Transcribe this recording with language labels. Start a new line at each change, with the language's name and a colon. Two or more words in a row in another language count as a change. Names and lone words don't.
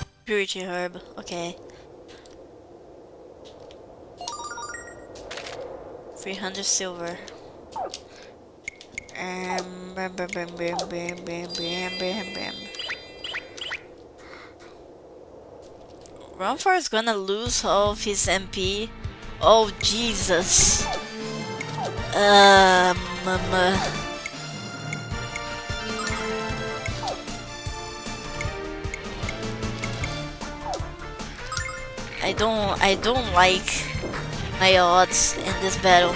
English: Purity herb. Okay. 300 silver. Bam, bam, bam, bam, bam, bam, bam, bam, bam. Ronfar is gonna lose all of his MP. Oh Jesus. I don't like my odds in this battle.